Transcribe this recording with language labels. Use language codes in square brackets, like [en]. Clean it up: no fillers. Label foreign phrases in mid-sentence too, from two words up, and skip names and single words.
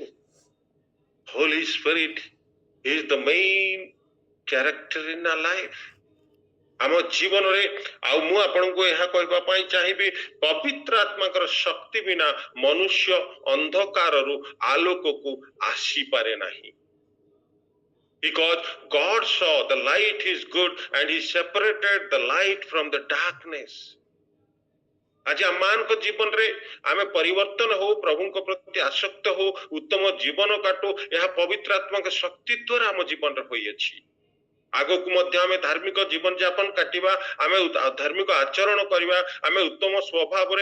[en] Holy Spirit is the main character in our life. [or] ଆମ ଜୀବନରେ। ଆଉ ମୁଁ ଆପଣଙ୍କୁ ଏହା କହିବା ପାଇଁ ଚାହିଁବି, ପବିତ୍ର ଆତ୍ମାଙ୍କର ଶକ୍ତି ବିନା ମନୁଷ୍ୟ ଅନ୍ଧକାରରୁ ଆଲୋକକୁ ଆସିପାରେ ନାହିଁ। [en] Because God saw the light is good and he separated the light from the darkness. [or] ଆଜି ଆମମାନଙ୍କ ଜୀବନରେ ଆମେ ପରିବର୍ତ୍ତନ ହଉ, ପ୍ରଭୁଙ୍କ ପ୍ରତି ଆସକ୍ତ ହଉ, ଉତ୍ତମ ଜୀବନ କାଟୁ, ଏହା ପବିତ୍ର ଆତ୍ମାଙ୍କ ଶକ୍ତି ଦ୍ୱାରା ଆମ ଜୀବନରେ ହୋଇଅଛି। ଆଗକୁ ମଧ୍ୟ ଆମେ ଧାର୍ମିକ ଜୀବନ ଯାପନ କାଟିବା, ଆମେ ଧାର୍ମିକ ଆଚରଣ କରିବା, ଆମେ ଉତ୍ତମ ସ୍ୱଭାବରେ।